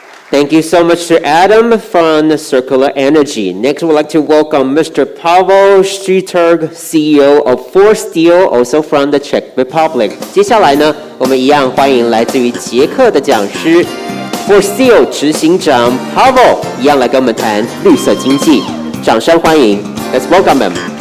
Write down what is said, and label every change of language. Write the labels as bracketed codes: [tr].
[en] Thank you so much to Adam from Circular Energy. Next, we'd like to welcome Mr. Pavel Striturg, CEO of For Steel, also from the Czech Republic. [zh] 接下来呢，我们一样欢迎来自于捷克的讲师 For Steel 执行长 Pavel， 一样来跟我们谈绿色经济。掌声欢迎 [en] ，Let's welcome him.